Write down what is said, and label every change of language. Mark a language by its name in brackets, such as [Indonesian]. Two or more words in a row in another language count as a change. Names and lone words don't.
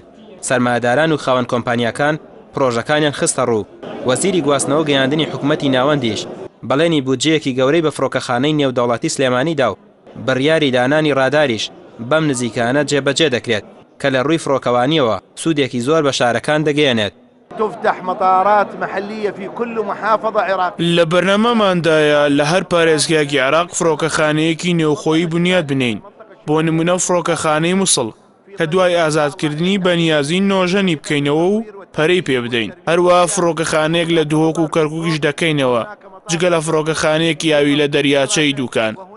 [Central Kurdish] سەرمایەداران و خاوەن کۆمپانیەکان پرۆژەکانیان خستە ڕوو. وەزیری گواستنەوە گەیاندنی حکوومەتی ناوەندیش بەڵێنی بودجەیەکی گەورەی بە فڕۆکەخانەی نێودەوڵەتی سلێمانیدا و بڕیاری دانانی ڕاداریش بەم نزیکانە جێبەجێ دەکرێت کە لە ڕووی فڕۆکەوانیەوە سوودێکی زۆر بە شارەکان دەگەێنێت. [Arabic] تفتح مطارات محلية في كل محافظة عراقية. [Central Kurdish] لە بەرنامەماندایە لە هەر پارێزگایەکی عێراق فڕۆکەخانەیەکی نێوخۆیی بنیاد بنین. بۆ نمونە فڕۆکەخانەی مووسڵ کە دوای ئازادکردنی بەنیازی نۆژەنی بکەینەوە و پەرەی پێ بدەین. هەروە فڕۆکەخانەیەک لە دهۆک و کەرکووکیش دەکەینەوە جگە لە فڕۆکەخانەیەکی یاوی لە دەریاچەی دووکان.